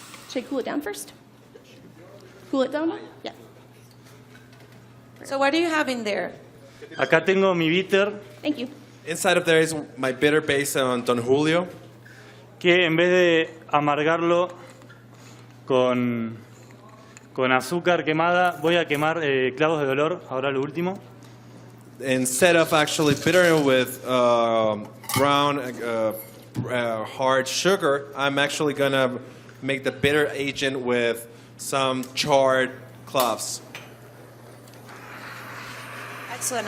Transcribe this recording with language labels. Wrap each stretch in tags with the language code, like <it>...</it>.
<en>Should I cool it down first? Cool it down? Yeah. So what do you have in there?</en> <es>Acá tengo mi bitter,</es> <en>Thank you. Inside of there is my bitter based on Don Julio.</en> <es>que en vez de amargarlo con azúcar quemada, voy a quemar clavos de olor, ahora lo último.</es> <en>Instead of actually bittering with brown hard sugar, I'm actually gonna make the bitter agent with some charred cloves. Excellent.</en>